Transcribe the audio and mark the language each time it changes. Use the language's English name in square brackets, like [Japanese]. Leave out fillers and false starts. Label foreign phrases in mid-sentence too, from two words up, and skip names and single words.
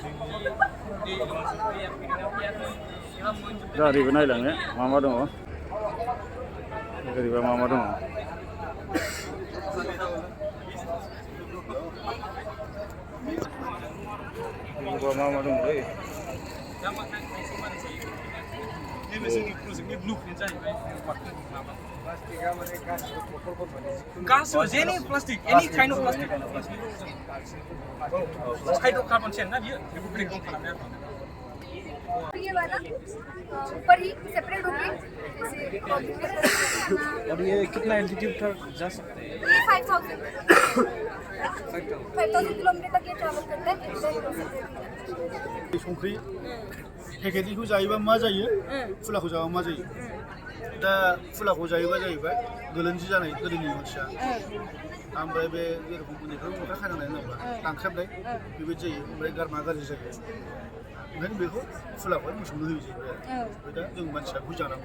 [Bodo] दा ओरैबो नायलांनो मा दङ ओरैबा मा दङ मा दङलै गासिबो जेनि [English] plastic any kind of plastic hydrocarbon chain [Bodo] ना बियो बेखौ [English] break down [Bodo] खालामनाया [Hindi] ये वाला ऊपर ही सेपरेट होके और ये कितना एल्टीट्यूड तक जा सकते हैं ये 5000 किलोमीटर तक ये ट्रैवल करता है [Bodo] संख्रि पेकेटनिखौ जायोबा मा जायो फुलाखौ जाबा मा जायो दा फुलाखौ जायोबा जाहैबाय गोलोन्दै जानाय गोदोनि मानसिया ओमफ्राय बे जेरखम उन्दैफ्राव अन्थाइ खानांनाय होनोबा दानख्रेबनाय बेबायदि जायो ओमफ्राय गारमा गाज्रि जायो ओंखायनो बेखौ फुलाखौहाय मोसौनो होयो जाहैबाय ओमफ्राय दा जों मानसिया बेखौ जानांगौ